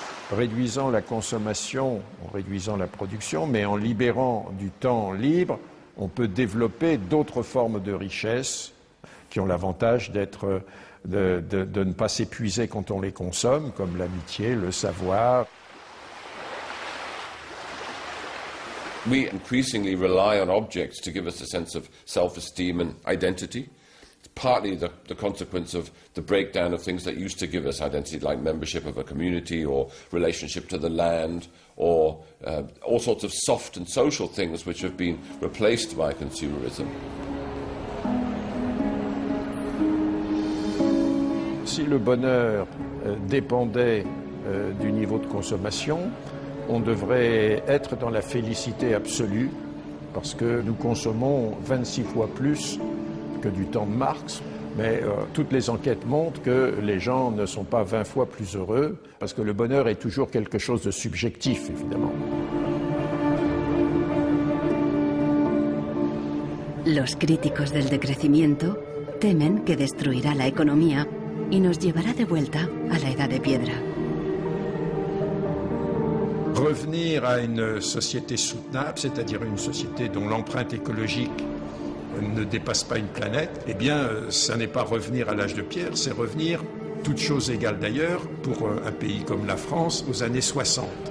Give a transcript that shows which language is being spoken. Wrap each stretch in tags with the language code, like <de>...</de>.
<fr>Réduisant la consommation, en réduisant la production, mais en libérant du temps libre, on peut développer d'autres formes de richesse qui ont l'avantage d'être, de ne pas s'épuiser quand on les consomme, comme l'amitié, le savoir.</fr> <en>We increasingly rely on objects to give us a sense of self-esteem and identity. It's partly the consequence of the breakdown of things that used to give us identity, like membership of a community or relationship to the land, or all sorts of soft and social things which have been replaced by consumerism.</en> <fr>Si le bonheur dépendait du niveau de consommation, on devrait être dans la félicité absolue, parce que nous consommons 26 fois plus que du temps de Marx, mais toutes les enquêtes montrent que les gens ne sont pas 20 fois plus heureux, parce que le bonheur est toujours quelque chose de subjectif, évidemment.</fr> <es>Los críticos del decrecimiento temen que destruirá la economía y nos llevará de vuelta a la edad de piedra.</es> <fr>Revenir à une société soutenable, c'est-à-dire une société dont l'empreinte écologique ne dépasse pas une planète, eh bien, ça n'est pas revenir à l'âge de pierre, c'est revenir, toutes choses égales d'ailleurs, pour un pays comme la France, aux années 60.</fr>